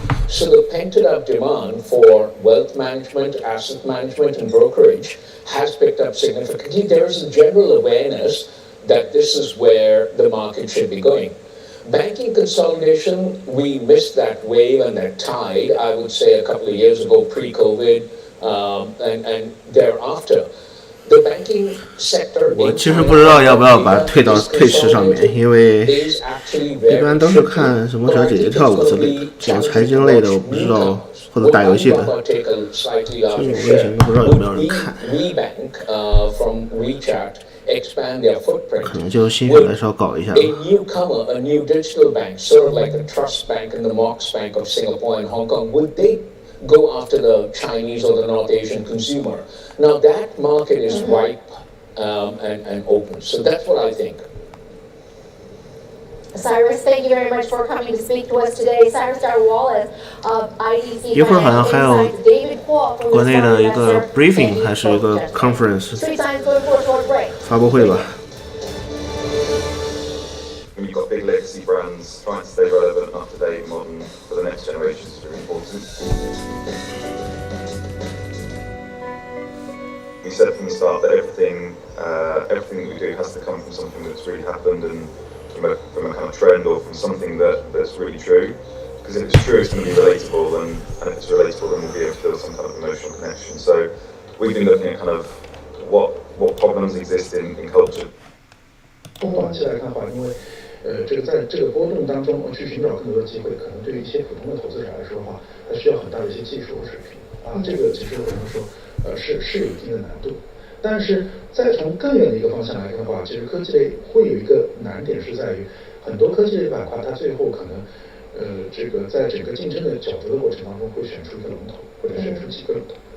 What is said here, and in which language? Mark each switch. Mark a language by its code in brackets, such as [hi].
[en] So the pent up demand for wealth management, asset management, and brokerage has picked up significantly. There is a general awareness that this is where the market should be going. Banking consolidation, we missed that wave and that tide, I would say, a couple of years ago, pre-COVID, and thereafter. The banking sector [zh] 我其实不知道要不要把它推到退市上面，因为一般都是看什么小姐姐跳舞之类的，这种财经类的我不知道，或者打游戏的，这种类型都不知道有没有人看。 [en] from WeChat expand their footprint. [zh] 可能就心血来潮搞一下。 [en] A newcomer, a new digital bank, sort of like the Trust Bank and the Mox Bank of Singapore and Hong Kong, would they go after the Chinese or the North Asian consumer? Now that market is ripe and open. So that's what I think. Cyrus, thank you very much for coming to speak to us today. Cyrus Darwallace of IDC [zh] 一会儿好像还有国内的一个 [en] briefing [zh] 还是一个 [en] conference [zh] 发布会吧。 [en] When you've got big legacy brands, trying to stay relevant, up to date, modern for the next generation is really important. We said from the start that everything that we do has to come from something that's really happened and from a kind of trend or from something that's really true. Because if it's true, it's going to be relatable, and if it's relatable, then we'll be able to build some kind of emotional connection. So we've been looking at kind of what problems exist in culture. [zh] 短期来看的话，因为这个在这个波动当中去寻找更多的机会，可能对于一些普通的投资者来说的话，它需要很大的一些技术和水平这个其实我们说是有一定的难度。但是再从更远的一个方向来看的话，其实科技类会有一个难点是在于，很多科技类板块它最后可能，这个在整个竞争的角逐的过程当中会选出一个龙头，或者选出几个龙头。